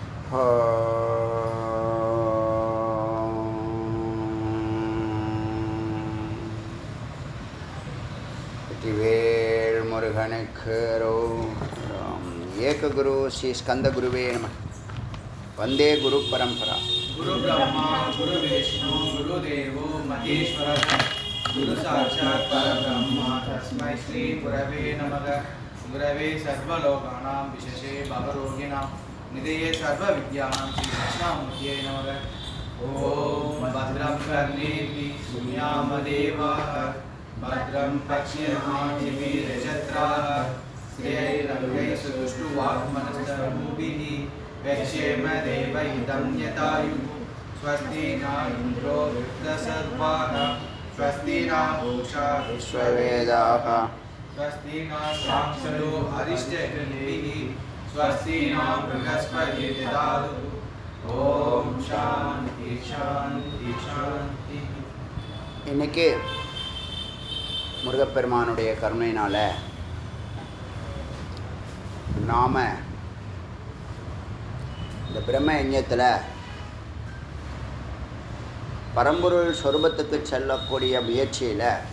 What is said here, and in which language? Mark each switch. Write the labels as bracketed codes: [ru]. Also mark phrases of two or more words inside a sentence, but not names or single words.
[ta] வெற்றிவேல் முருகனுக்கு ஏக குரு [sa] श्री स्कन्द गुरवे नमः. वन्दे गुरु परम्परा. गुरु ब्रह्मा गुरु विष्णु गुरु देवो महेश्वरः गुरु साक्षात् परब्रह्मा तस्मै श्री गुरवे नमः. गुरवे सर्वलोकानां विशेषे भवरोगिणां निधये सर्व विद्यानां श्री दक्षिणामूर्तये नमः. ॐ भद्रं कर्णेभि शृणुयाम देवाः भद्रं पश्येमाक्षिभिर्यजत्राः श्रेयैरङ्गैस्तुष्टुवाग्मनस्तनूभिः व्यक्षेम देवहितं यतायुः. स्वस्ति न इन्द्रो वृद्धसर्वाः स्वस्ति न पूषा विश्ववेदाः स्वस्ति न साक्षरो अरिष्टनेमिः स्वस्ति न बृहस्पतिर्दधातु. ओम शांति शांति शांति. [ta] இன்னைக்கு முருகப்பெருமானுடைய கருணையினால் நாம் இந்த பிரம்ம யஜ்ஞத்தில் பரம்பொருள் சொரூபத்துக்கு செல்லக்கூடிய முயற்சியில்